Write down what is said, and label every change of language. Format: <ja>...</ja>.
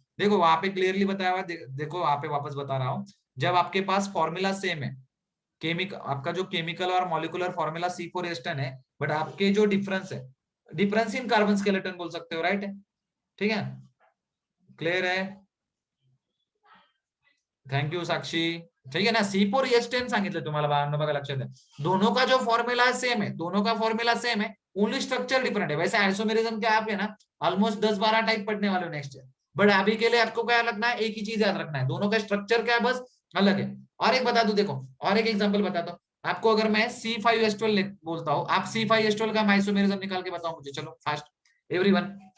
<hi>देखो वहां पे क्लियरली बताया हुआ, देखो वहां पे वापस बता रहा हूँ। जब आपके पास फॉर्मूला सेम है, केमिकल आपका जो केमिकल और मॉलिक्यूलर फॉर्मूला C4H10 है, बट आपके जो डिफरेंस है, डिफरेंस इन कार्बन स्केलेटन बोल सकते हो, राइट है, ठीक है। क्लियर है? थैंक यू साक्षी। ठीक है ना,</hi> <mr>C4H10 सांगितलं तुम्हाला बाळांनो, बघा लक्षात द्या।</mr> <hi>दोनों का जो फॉर्मूला सेम है, दोनों का फॉर्मूला सेम है, ओनली स्ट्रक्चर डिफरेंट है। वैसे आइसोमेरिज्म के आप है ना ऑलमोस्ट 10-12 टाइप पढ़ने वाले हो नेक्स्ट ईयर, बट अभी के लिए आपको क्या रखना है? एक ही चीज याद रखना है, दोनों का स्ट्रक्चर क्या है बस अलग है। और एक बता दू, देखो और एक एग्जाम्पल बताता हूँ आपको। अगर मैं C5H12 बोलता हूँ, आप C5H12 का आइसोमेरिज्म निकाल के बताओ मुझे, चलो फास्ट एवरीवन।</hi>